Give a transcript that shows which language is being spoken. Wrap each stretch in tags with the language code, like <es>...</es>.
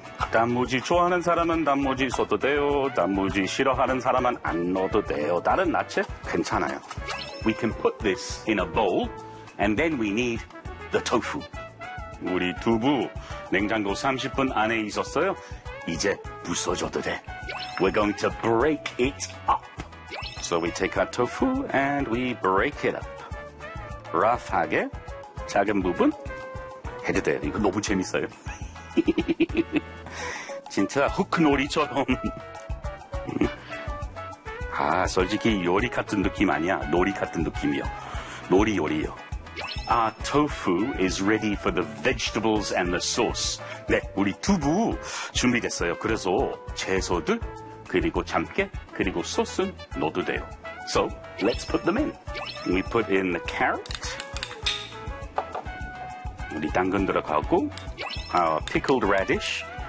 <ko>단무지 좋아하는 사람은 단무지 써도 돼요. 단무지 싫어하는 사람은 안 넣어도 돼요. 다른 나체 괜찮아요.</ko> <en>We can put this in a bowl. And then we need the tofu.</en> <ko>우리 두부 냉장고 30분 안에 있었어요. 이제 부서져도 돼.</ko> <en>We're going to break it up. So we take our tofu and we break it up.</en> <ko>Rough하게 작은 부분 해도 돼요. 이거 너무 재밌어요. 진짜 후크놀이처럼. 아, 솔직히 요리 같은 느낌 아니야. 놀이 같은 느낌이요. 놀이 요리요.</ko> <en>Our tofu is ready for the vegetables and the sauce.</en> <ko>네, 우리 두부 준비됐어요. 그래서 채소들, 그리고 참깨, 그리고 소스 넣어도 돼요.</ko> <en>So, let's put them in. We put in the carrot.</en> <ko>우리 당근 들어가고,</ko> <en>our pickled radish.</en>